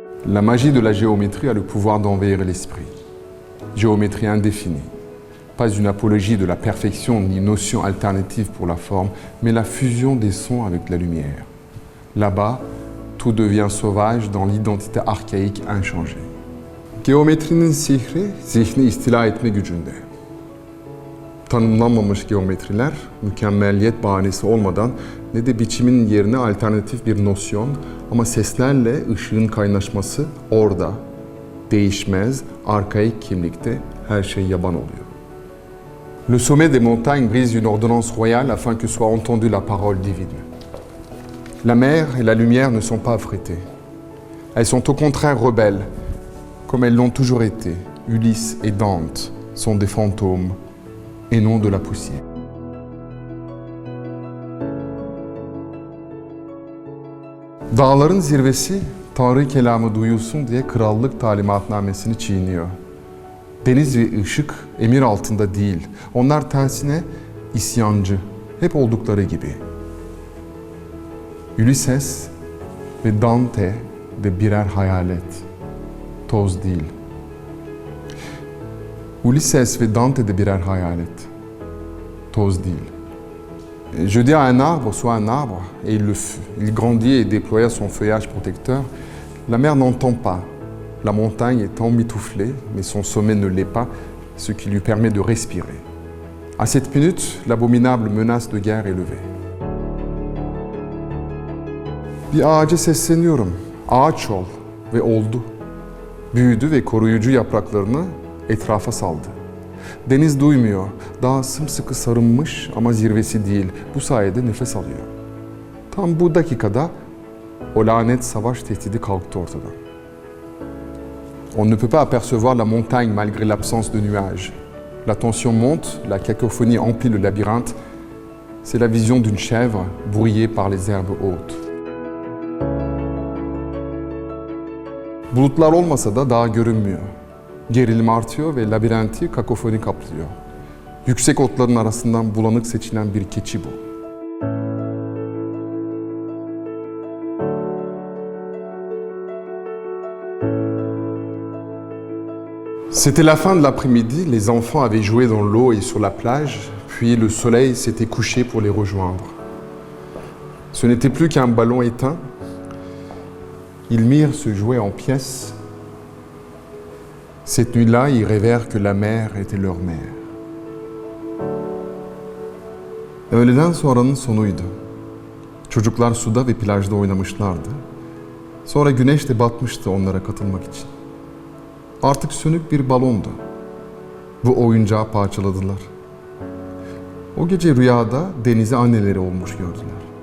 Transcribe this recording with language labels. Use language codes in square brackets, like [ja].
[fr] La magie de la géométrie a le pouvoir d'envahir l'esprit. Géométrie indéfinie. Pas une apologie de la perfection ni notion alternative pour la forme, mais la fusion des sons avec la lumière. Là-bas, tout devient sauvage dans l'identité archaïque inchangée. [tr] Geometrinin sihri, zihni istila etme gücünde. Tanımlanmamış geometriler, mükemmelliyet bahanesi olmadan ne de biçimin yerine alternatif bir nosyon ama seslerle ışığın kaynaşması orada, değişmez, arkaik kimlikte her şey yaban oluyor. [fr] Le sommet des montagnes brise une ordonnance royale afin que soit entendue la parole divine. La mer et la lumière ne sont pas affrétées. Elles sont au contraire rebelles, comme elles l'ont toujours été. Ulysse et Dante sont des fantômes et non de la poussière. [tr] Dağların zirvesi Tanrı kelamı duyulsun diye krallık talimatnamesini çiğniyor. Deniz ve ışık emir altında değil. Onlar tersine isyancı, hep oldukları gibi. Ulysses ve Dante de birer hayalet, toz değil. Ulysses ve Dante de birer hayalet, toz değil. [fr] Je dis à un arbre, sois un arbre, et il grandit et déploya son feuillage protecteur. La mer n'entend pas. La montagne est emmitouflée, mais son sommet ne l'est pas, ce qui lui permet de respirer. À cette minute, l'abominable menace de guerre est levée. [tr] Bir ağaca sesleniyorum, ağaç ol ve oldu. Büyüdü ve koruyucu yapraklarını etrafa saldı. Deniz duymuyor, daha sımsıkı sarılmış ama zirvesi değil. Bu sayede nefes alıyor. Tam bu dakikada o lanet savaş tehdidi kalktı ortadan. [fr] On ne peut pas apercevoir la montagne malgré l'absence de nuages. La tension monte, la cacophonie emplit le labyrinthe. C'est la vision d'une chèvre brouillée par les herbes hautes. [tr] Bulutlar olmasa da dağ görünmüyor. Gerilim artıyor ve labirenti kakofoni kaplıyor. Yüksek otların arasından bulanık seçilen bir keçi bu. [fr] C'était la fin de l'après-midi, les enfants avaient joué dans l'eau et sur la plage, puis le soleil s'était couché pour les rejoindre. Ce n'était plus qu'un ballon éteint. Ils mirent se jouer en pièces. Cette nuit-là, ils rêvèrent que la mer était leur mère. [tr] Öğleden sonranın sonuydu. Çocuklar suda ve plajda oynamışlardı. Sonra güneş de batmıştı onlara katılmak için. Artık sönük bir balondu. Bu oyuncağı parçaladılar. O gece rüyada denize anneleri olmuş gördüler.